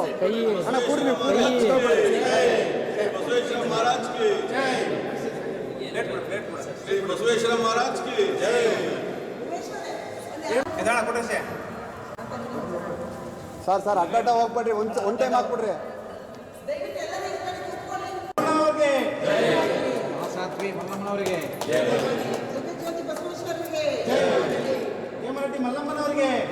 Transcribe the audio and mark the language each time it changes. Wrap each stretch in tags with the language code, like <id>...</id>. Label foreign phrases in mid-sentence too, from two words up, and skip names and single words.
<kn>ಅಣ್ಣ ಕೂರ್ರಿ ನೀವು.</kn> <hi>बसवेश्वर महाराज की श्री बसवेश्वर महाराज की जय.</hi> <kn>ಸರ್ ಅಡ್ಡ ಹೋಗ್ಬೇಡ್ರಿ, ಒಂದ್ ಟೈಮ್ ಹಾಕ್ಬಿಡ್ರಿ. ಸಾತ್ವಿ ಮಲ್ಲಮ್ಮನವರಿಗೆ, ಹೇಮಾರೆಡ್ಡಿ ಮಲ್ಲಮ್ಮನವರಿಗೆ,</kn>